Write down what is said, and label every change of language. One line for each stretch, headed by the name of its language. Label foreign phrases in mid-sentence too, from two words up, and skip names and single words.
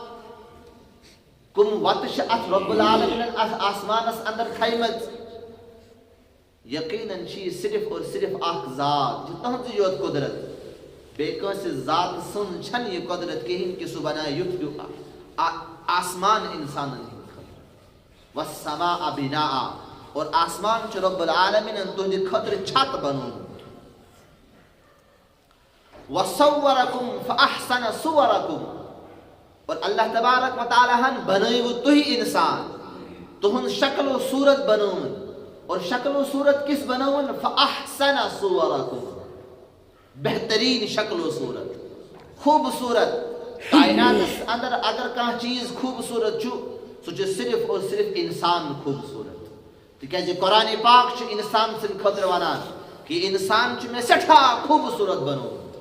Kashmiri: کُم وتہٕ چھِ اتھ رب العالمیٖنن اتھ آسمانس اندر تھایمژ یقیناً چھِ یہِ صرف اور صرف اکھ ذات یہِ تُہنٛزٕے یوت قدرت بیٚیہِ کٲنٛسہِ ذات سٕنٛز چھنہٕ یہِ قدرت کِہیٖنۍ کہِ سُہ بنایہِ یُتھ ہیوٗ آسمان انسانن ہٕنٛدِ خٲطرٕ
Arabic: والسماء بناء
Kashmiri: اور آسمان چھُ رب العالمیٖنن تُہنٛدِ خٲطرٕ چھت بنوومُت
Arabic: وصورکم فاحسن صورکم
Kashmiri: اور اللہ تبارک و تعالیٰ ہن بنٲیوٕ تُہۍ انسان تُہنٛد شکل و صوٗرت بنٲوٕن اور شکل و صوٗرت کِژھ بنٲوٕن
Arabic: فاحسن صورکم
Kashmiri: بہتریٖن شکل و صوٗرت خوٗبصوٗرت کائناتس اندر اگر کانٛہہ چیٖز خوٗبصوٗرت چھُ سُہ چھُ صرف اور صرف انسان خوٗبصوٗرت تِکیٛازِ قرآنِ پاک چھُ انسان سٕنٛدِ خٲطرٕ ونان کہ انسان چھُ مےٚ سٮ۪ٹھاہ خوٗبصوٗرت بنوومُت